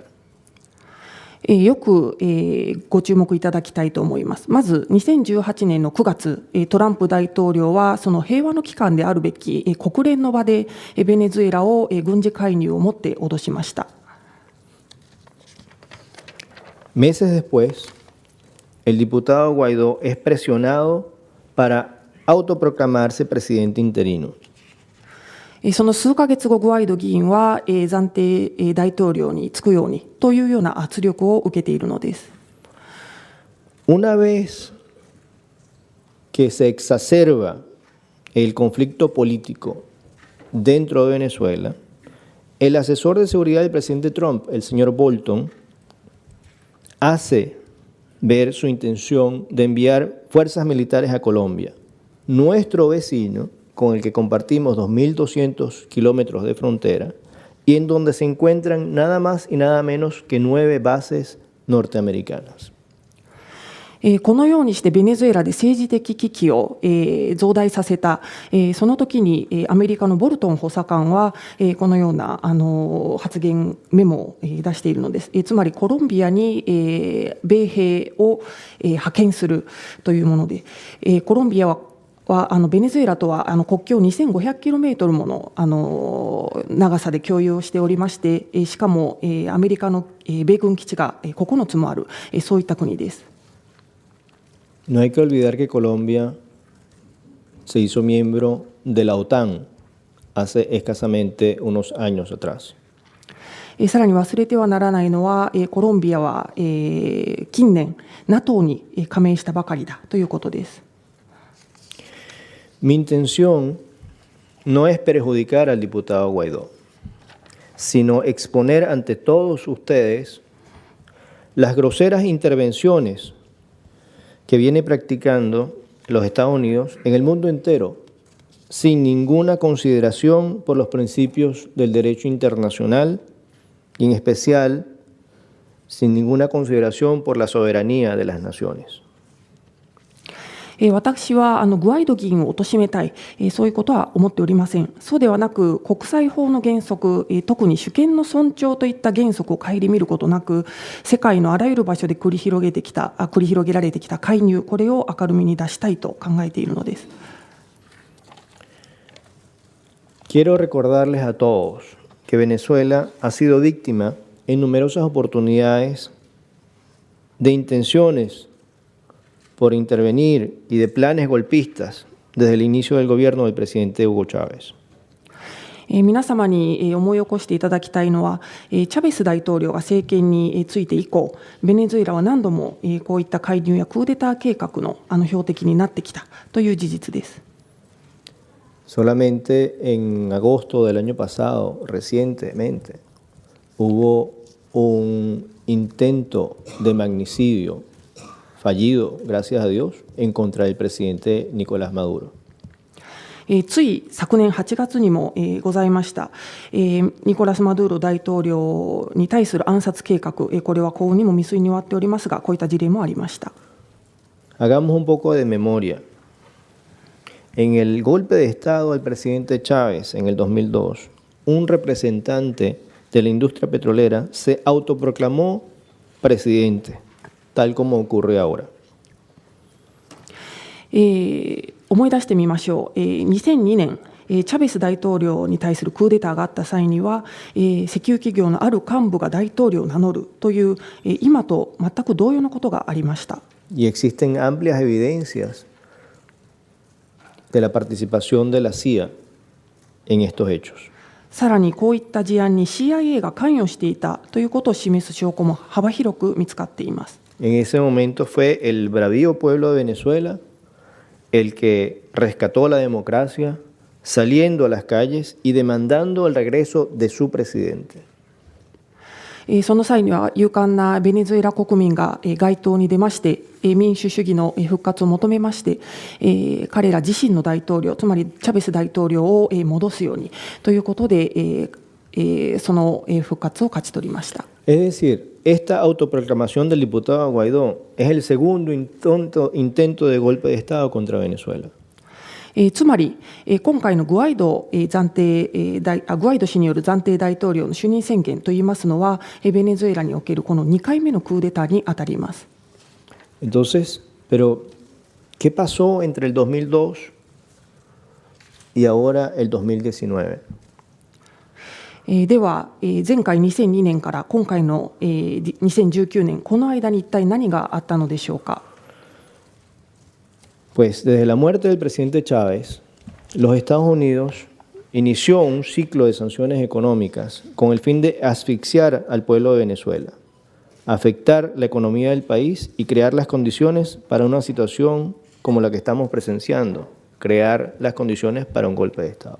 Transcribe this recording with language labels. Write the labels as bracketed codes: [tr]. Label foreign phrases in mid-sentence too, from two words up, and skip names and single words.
[ja] よくご注目いただきたいと思います。まず2018年の9月、トランプ大統領はその平和の機関であるべき国連の場でベネズエラを軍事介入をもって脅しました。 [es] Meses después, el diputado Guaidó es presionado para autoproclamarse presidente interino. [ja] その数ヶ月後、グアイド議員は暫定大統領に就くようにというような圧力を受けているのです。 [es] Una vez que se exacerba el conflicto político dentro de Venezuela, el asesor de seguridad del presidente Trump, el señor Bolton, hace ver su intención de enviar fuerzas militares a Colombia, nuestro vecino, con el que compartimos 2.200 kilómetros de frontera y en donde se encuentran nada más y nada menos que 9 bases norteamericanas. [ja] このようにしてベネズエラで政治的危機を増大させた、その時にアメリカのボルトン補佐官はこのような発言メモを出しているのです。つまりコロンビアに米兵を派遣するというもので、コロンビアはベネズエラとは国境 2500km もの長さで共有をしておりまして、しかもアメリカの米軍基地が9つもある、そういった国です。 [es] No hay que olvidar que Colombia se hizo miembro de la OTAN hace escasamente unos años atrás. [ja] さらに忘れてはならないのは、コロンビアは近年 NATO に加盟したばかりだということです。 [es] Mi intención no es perjudicar al diputado Guaidó, sino exponer ante todos ustedes las groseras intervenciones que viene practicando los Estados Unidos en el mundo entero, sin ninguna consideración por los principios del derecho internacional y en especial sin ninguna consideración por la soberanía de las naciones. [ja] 私はグアイド議員を貶めたい、そういうことは思っておりません。そうではなく、国際法の原則、特に主権の尊重といった原則を顧みることなく、世界のあらゆる場所で繰り広げられてきた介入、これを明るみに出したいと考えているのです。 [es] Quiero recordarles a todos que Venezuela ha sido víctima en numerosas oportunidades de intenciones por intervenir y de planes golpistas desde el inicio del gobierno del presidente Hugo Chávez. [ja] 皆様に思い起こしていただきたいのは、チャベス大統領が政権について以降、ベネズエラは何度もこういった介入やクーデター計画の標的になってきたという事実です。 [es] Solamente en agosto del año pasado, recientemente, hubo un intento de magnicidio fallido, gracias a Dios, en contra del presidente Nicolás Maduro. [ja] つい昨年8月にもございました、ニコラス・マドゥーロ大統領に対する暗殺計画、これは幸運にも未遂に終わっておりますが、こういった事例もありました。 [es] Hagamos un poco de memoria. En el golpe de Estado del presidente Chávez en el 2002, un representante de la industria petrolera se autoproclamó presidente, tal como ocurre ahora. [ja] 思い出してみましょう。2002年、チャベス大統領に対するクーデターがあった際には、石油企業のある幹部が大統領を名乗るという、今と全く同様のことがありました。 [es] y existen amplias evidencias de la participación de la CIA en estos hechos. [ja] さらにこういった事案に CIA が関与していたということを示す証拠も幅広く見つかっています。 [es] En ese momento fue el bravío pueblo de Venezuela el que rescató la democracia, saliendo a las calles y demandando el regreso de su presidente. [ja] その際には勇敢なベネズエラ国民が街頭に出まして民主主義の復活を求めまして彼ら自身の大統領つまりチャベス大統領を戻すようにということでその復活を勝ち取りました。 [es] Es decir, esta autoproclamación del diputado Guaidó es el segundo intento de golpe de Estado contra Venezuela. [ja] つまり今回のグアイド氏による暫定大統領の就任宣言といいますのはベネズエラにおけるこの2回目のクーデターにあたります。 [es] Entonces, pero ¿qué pasó entre el 2002 y ahora el 2019? [ja] では前回2002年から今回の2019年この間に一体何があったのでしょうか。 [es] Pues desde la muerte del presidente Chávez, los Estados Unidos inició un ciclo de sanciones económicas con el fin de asfixiar al pueblo de Venezuela, afectar la economía del país y crear las condiciones para una situación como la que estamos presenciando, crear las condiciones para un golpe de Estado.